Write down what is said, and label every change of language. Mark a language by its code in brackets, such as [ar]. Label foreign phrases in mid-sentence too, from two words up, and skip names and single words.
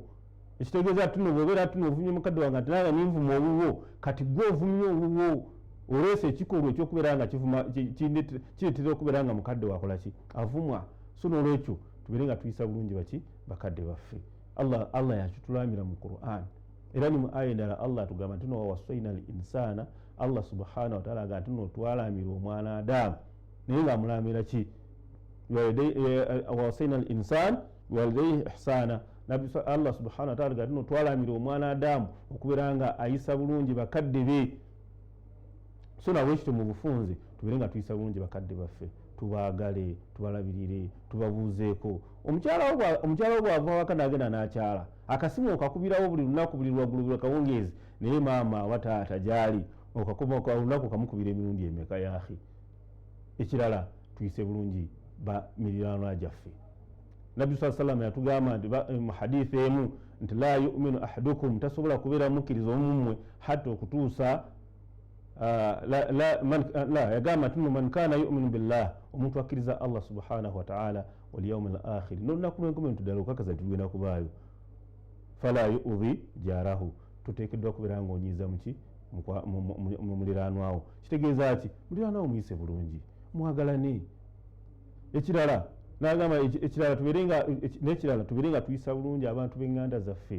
[lg] Ekitegeeza ati nno bw'obeera ati nno ovumye mukadde wange ate nange ninvuma owuwo, kati gwe ovumye owuwo oleese ekikolwa ekyokubeera nga kireetera okubeera nga mukadde wakola ki, avumwa. So n'olwekyo tubeere nga tuyisa bulungi baki, bakadde baffe. Allah yakitulamira mu Qur'an. Era ni mu aya endala Allah atugamba nti [ar] و وصينا الإنسان الله سبحانه و تعالى [lg] agati nno twalamira omwana Adamu naye ng'amulamira ki [ar] ووصينا الإنسان بوالديه إحسانا. الله سبحانه وتعالى [lg] agati nno twalamira omwana Adamu okubeera nga ayisa bulungi bakadde be. So nawe ekyo mu bufunze tubeere nga tuyisa bulungi bakadde baffe, tubaagale, tubalabirire, tubabuuzeeko. Omukyala wo bw'ava waka n'agenda n'akyala akasimu okakubirawo buli lunaku buli lwagulubira kawungeezi naye maama wa taata gyali olunaku okamukubira emirundi emeka yaahi. Ekirala tuyise bulungi miriraanwa gyaffe. Nabbi sallam yatugamba nti mu hadithi emu nti [ar] لا يؤمن أحدكم, [lg] tasobola kubeera mukkiriza omumwe hatta okutuusa yagamba nti [ar] من كان يؤمن بالله, [lg] omuntu akkiriza [ar] الله سبحانه وتعالى واليوم الآخر, [lg] n'olunaku lw'enkomerero ddala okakasa nti lugenda kubaayo. [ar] فلا يؤذي جاره, [lg] tuteekeddwa kubeera ng'onyiiza muki mu muliraanwawo. Kitegeeza ki muliraanwawo muyise bulungi, mwagalane. Ekirala n'agamba ekirala tubeere nga tuyisa bulungi abantu b'eŋŋanda zaffe.